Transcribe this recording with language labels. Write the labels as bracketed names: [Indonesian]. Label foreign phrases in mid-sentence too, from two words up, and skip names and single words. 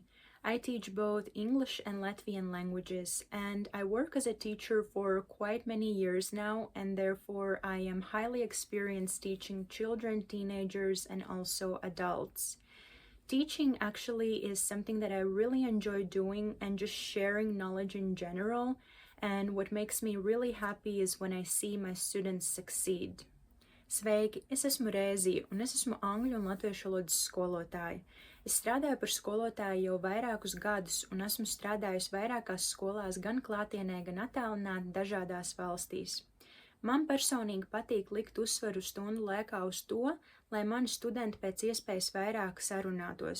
[English] I teach both English and Latvian languages, and I work as a teacher for quite many years now, and therefore I am highly experienced teaching children, teenagers, and also adults. Teaching actually is something that I really enjoy doing and just sharing knowledge in general, and what makes me really happy is when I see my students succeed. [Latvian] Sveiki, es esmu Rēzija, un es esmu angļu un latviešu valodas skolotāja. Es strādāju par skolotāju jau vairākus gadus, un esmu strādājusi vairākās skolās gan klātienē, gan attālināti dažādās valstīs. Man personīgi patīk likt uzsvaru stundu laikā uz to, lai mani studenti pēc iespējas vairāk sarunātos.